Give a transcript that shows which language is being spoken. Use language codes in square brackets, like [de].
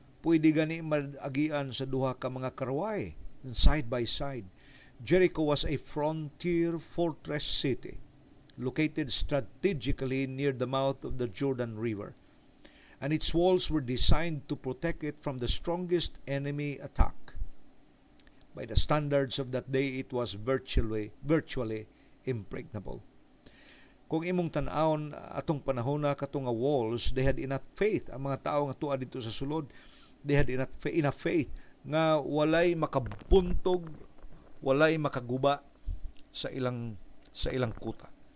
[ceb] pwede gani mag-agian sa duha ka mga karaway side by side. [en] Jericho was a frontier fortress city located strategically near the mouth of the Jordan River, and its walls were designed to protect it from the strongest enemy attack. By the standards of that day, it was virtually impregnable. [ceb] Kung imong tan-awon atong panahon na katong nga walls, [en] they had enough faith. [ceb] Ang mga tao nga tuwa dito sa sulod, [en] they had enough faith [ceb] nga walay makabuntog, walay makaguba sa ilang kuta.